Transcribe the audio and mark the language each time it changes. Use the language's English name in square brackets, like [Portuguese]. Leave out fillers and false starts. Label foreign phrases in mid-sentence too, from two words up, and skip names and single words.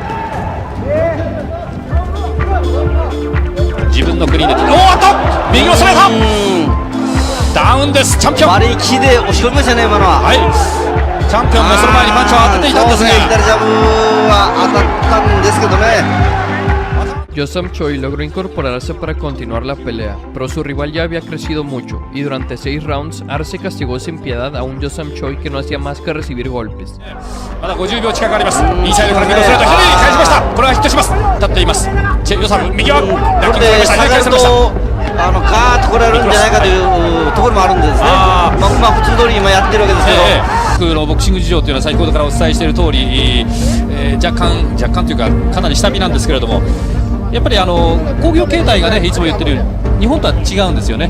[Japanese] 自分の国で右を攻めたダウンです。チャンピオン丸い木で押し込みましたね今のは。はい、チャンピオンもその前にパンチを当てていたんですが、左ジャブは当たったんですけどね。 [Spanish] Yosam Choi logró incorporarse para continuar la pelea, pero su rival ya había crecido mucho, y durante 6 rounds, Arce castigó sin piedad a un Yosam Choi que no hacía más que recibir golpes. [Japanese] まだ50秒近くあります。インサイドからミドルストレート左に返しました。これはヒットします。立っていますチェ・ヨサム。右はこれで下がるとガーッと来られるんじゃないかというところもあるんですね。まあ普通通り今やってるわけですけど、僕のボクシング事情というのは先ほどからお伝えしている通り、若干というかかなり下火なんですけれども、やっぱり興行形態がね、いつも言ってるように日本とは違うんですよね。